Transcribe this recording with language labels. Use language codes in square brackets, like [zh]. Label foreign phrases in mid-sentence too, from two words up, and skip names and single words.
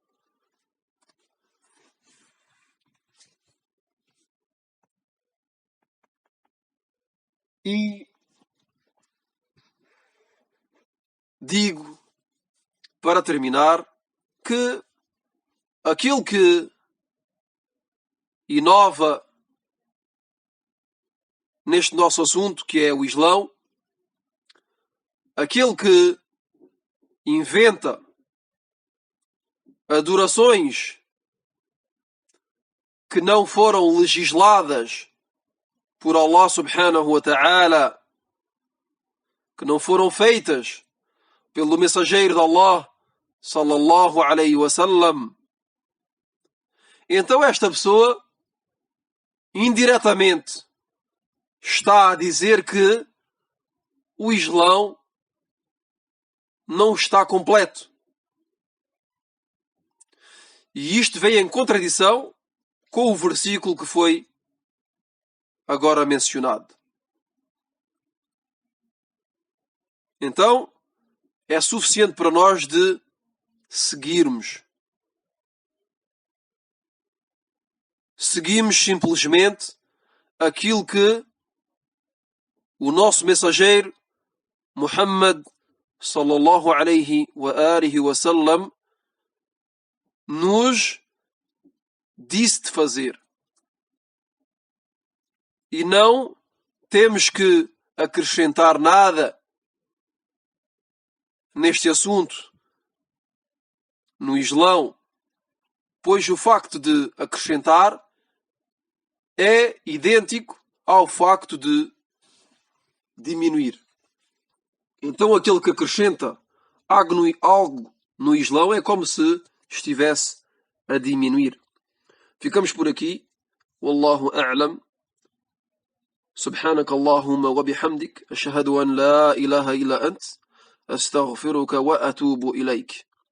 [pt] E digo, para terminar, que aquilo que inova neste nosso assunto, que é o Islão, aquele que inventa adorações que não foram legisladas por Allah [ar] سبحانه وتعالى, [pt] que não foram feitas pelo mensageiro de Allah [ar] صلى الله عليه وسلم, [pt] então esta pessoa indiretamente está a dizer que o Islão não está completo. E isto vem em contradição com o versículo que foi agora mencionado. Então, é suficiente para nós de seguirmos. Seguimos simplesmente aquilo que o nosso mensageiro Muhammad [ar] صلى الله عليه وعلى آله وسلم [pt] nos disse de fazer. E não temos que acrescentar nada neste assunto no Islão, pois o facto de acrescentar é idêntico ao facto de diminuir. Então aquele que acrescenta algo no Islão é como se estivesse a diminuir. Ficamos por aqui. [ar] والله أعلم. سبحانك اللهم وبحمدك أشهد أن لا إله إلا أنت أستغفرك وأتوب إليك.